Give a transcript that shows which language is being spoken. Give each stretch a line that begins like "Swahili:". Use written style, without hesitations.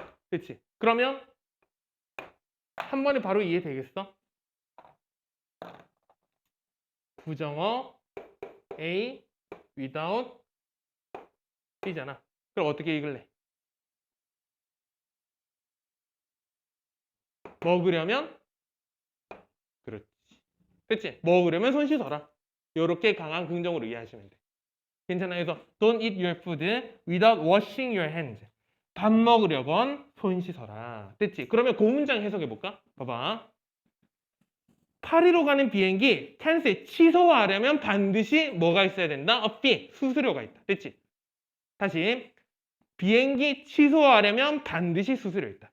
Korean: 그렇지? 그러면 한 번에 바로 이해되겠어? 부정어 A without B잖아. 그럼 어떻게 읽을래? 먹으려면 그렇지. 그렇지? 먹으려면 손 씻어라. 이렇게 강한 긍정으로 이해하시면 돼. 괜찮아요?
English: 그래서 don't eat your food without washing your hands.
Korean: 밥 먹으려건 손 씻어라. 됐지? 그러면 그 문장 해석해 볼까? 봐봐. 파리로 가는 비행기 캔슬 취소하려면 반드시 뭐가 있어야 된다? A fee, 수수료가 있다. 됐지? 다시 비행기 취소하려면 반드시 수수료 있다.